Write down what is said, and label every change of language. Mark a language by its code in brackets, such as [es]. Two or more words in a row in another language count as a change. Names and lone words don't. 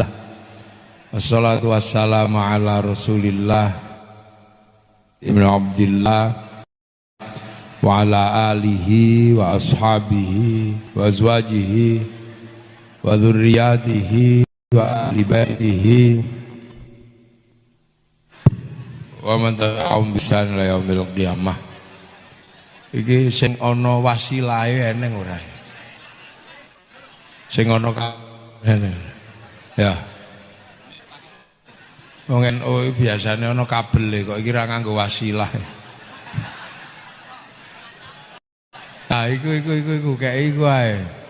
[ar] والصلاة والسلام على رسول الله ابن عبد الله وعلى آله وأصحابه وأزواجه وذريته وأهل بيته ومن تبعهم بإحسان إلى يوم القيامة. [jv] Iki sing ana wasilahe eneng ora? Sing ana ya. Wong NU biasane ana kabele kok iki ra nganggo wasilah. Nah, iku kayak iku ae.